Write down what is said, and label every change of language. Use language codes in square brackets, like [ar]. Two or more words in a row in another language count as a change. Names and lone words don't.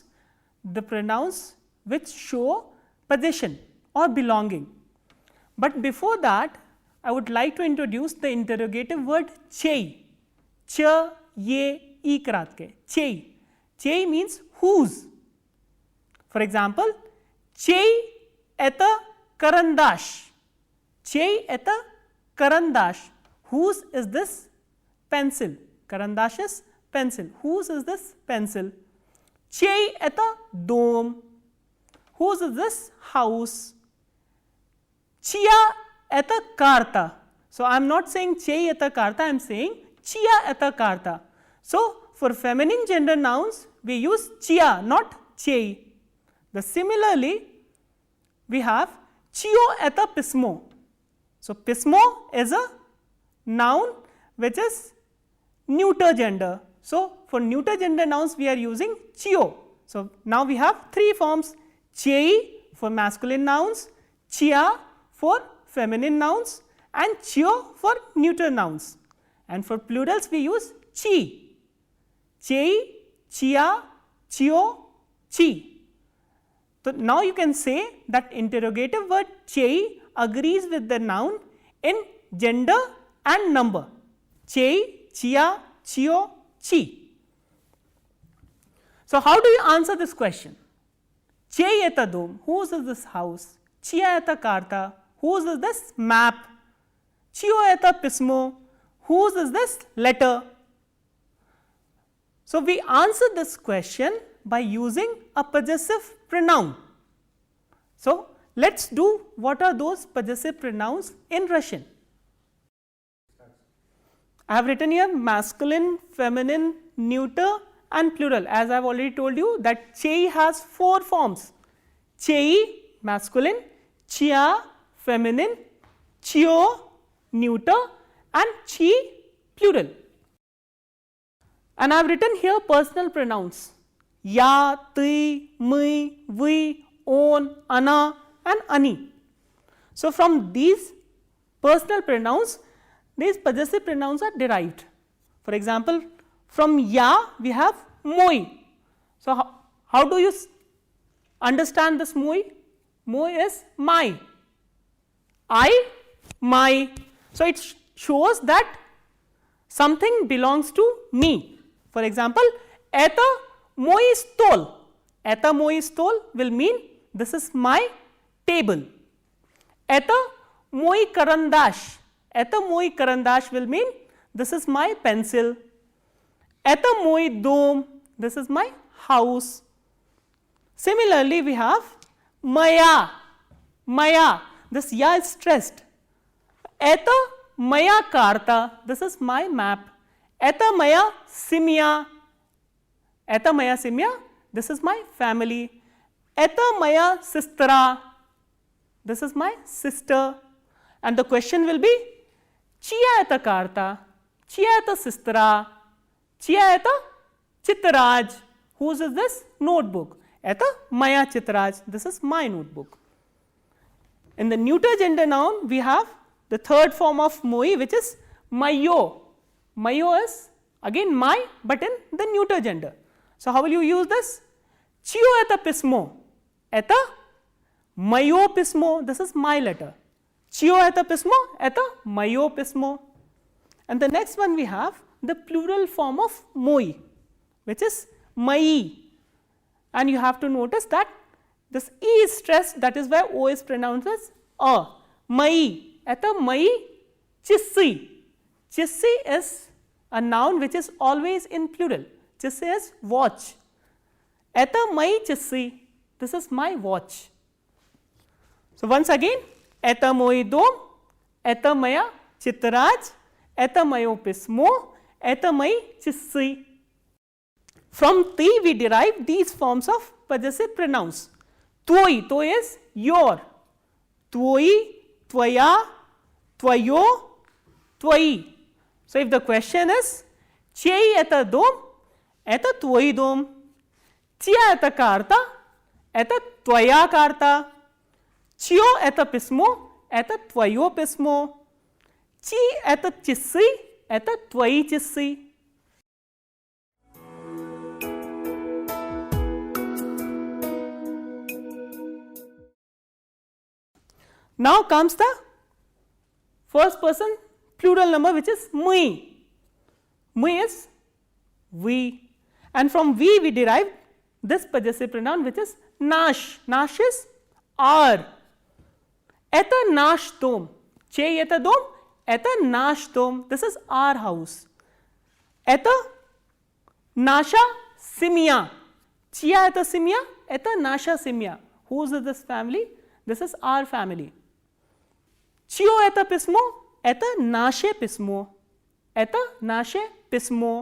[en] The pronouns which show possession or belonging. But before that, I would like to introduce the interrogative word chei. [ru] Ч, й, и краткое. Чей. [en] Chei means whose. For example, [ru] чей это карандаш. Чей это карандаш. [en] Whose is this pencil? Karandash is pencil. Whose is this pencil? [ru] Чей это дом. [en] Whose is this house? [ru] Чья это карта. [en] So, I am not saying [ru] чей это карта, [en] I am saying [ru] чья это карта. [en] So, for feminine gender nouns, we use chia, not chei. Similarly, we have [ru] чьё это письмо. [en] So, pismo is a noun which is neuter gender. So, for neuter gender nouns we are using chio. So, now we have three forms: chei for masculine nouns, chia for feminine nouns, and chio for neuter nouns. And for plurals we use chi. [ru] Чей, чья, чьё, чьи. [en] So, now you can say that interrogative word chei agrees with the noun in gender and number: chei, [ru] чья, чьё, чьи. [en] So, how do you answer this question? [ru] Чей это дом, [en] whose is this house? [ru] Чья это карта, [en] whose is this map? [ru] Чьё это письмо, [en] whose is this letter? So, we answer this question by using a possessive pronoun. So, let us do what are those possessive pronouns in Russian. I have written here masculine, feminine, neuter and plural. As I have already told you that chei has four forms: chei masculine, chia feminine, chio neuter and chi plural. And I have written here personal pronouns: [ru] я, ты, мы, вы, он, она и они. [en] So, from these personal pronouns, these possessive pronouns are derived. For example, from ya we have moi. So, how do you understand this moi? Moi is my. I, my. So, it shows that something belongs to me. For example, [ru] это мой стол. Это мой стол [en] will mean this is my table. [ru] Это мой карандаш. Это мой карандаш [en] will mean this is my pencil. [ru] Это мой дом, [en] this is my house. Similarly, we have maya. Maya, this ya is stressed. [ru] Это моя карта, [en] this is my map. [ru] Это моя семья. Это моя семья, [en] this is my family. [ru] Это моя сестра, [en] this is my sister. And the question will be [ru] чья это карта, чья это сестра, чья это тетрадь. [en] Whose is this notebook? [ru] Это моя тетрадь, [en] this is my notebook. In the neuter gender noun, we have the third form of moi, which is mayo. Mayo is again my, but in the neuter gender. So, how will you use this? [ru] Чьё это письмо. Это моё письмо, [en] this is my letter. [ru] Чьё это письмо, это моё письмо. [en] And the next one we have the plural form of moi, which is mai. And you have to notice that this e is stressed, that is why o is pronounced as a. [ru] Мои. Это мои часы. [en] Chissi is a noun which is always in plural. Just as watch. [ru] Это мои часы. [en] This is my watch. So, once again, [ru] это мой дом, это моя тетрадь, это моё письмо, это мои часы. [en] From ti we derive these forms of possessive pronouns. Twoi, to is your. [ru] Твой, твоя, твоё, твои. [en] So, if the question is [ru] чей это дом, это твой дом, чья это карта, это твоя карта, чьё это письмо, это твоё письмо, чьи это часы, это твои часы. [en] Now comes the first person plural number, which is mui. Mui is we, and from we derive this possessive pronoun, which is nash. Nash is our. [ru] Это наш дом. Чей это дом. Это наш дом. [en] This is our house. [ru] Это наша семья. Чья это семья. Это наша семья. [en] Who is this family? This is our family. [ru] Чьё это письмо. Это наше письмо. Это наше письмо.